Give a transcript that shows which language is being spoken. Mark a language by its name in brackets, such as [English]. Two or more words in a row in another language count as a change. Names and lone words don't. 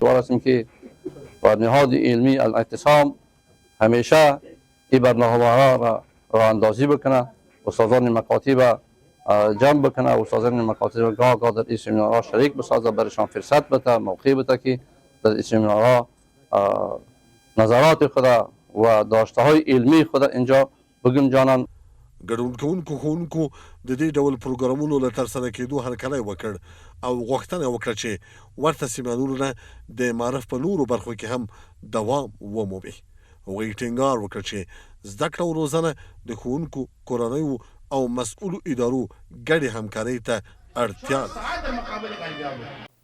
[Persian] سوال است که با نهاد علمی الاعتصام همیشه این برنامه‌ها را راه اندازی بکنه، استادان مکاتب جمع بکنه، استادان مکاتب گاه در این سمینارها شریک بسازه، برایشان فرصت بده، موقع بده که در این سمینارها نظرات خود و داشته های علمی خود اینجا بگنجانند. [Pashto] ګډون کوونکو ښوونکو د دې ډول پروګرامونو له ترسره کېدو هرکلی وکړ او غوښتنه وکړه چې ورته سیمینارونه د معرف په نورو برخو کې هم دوام ومومي. هغوی ټینګار وکړ چې زده کړه او روزنه د ښوونکو، کورنیو او مسؤلو ادارو ګډې همکارۍ ته اړتیا ده.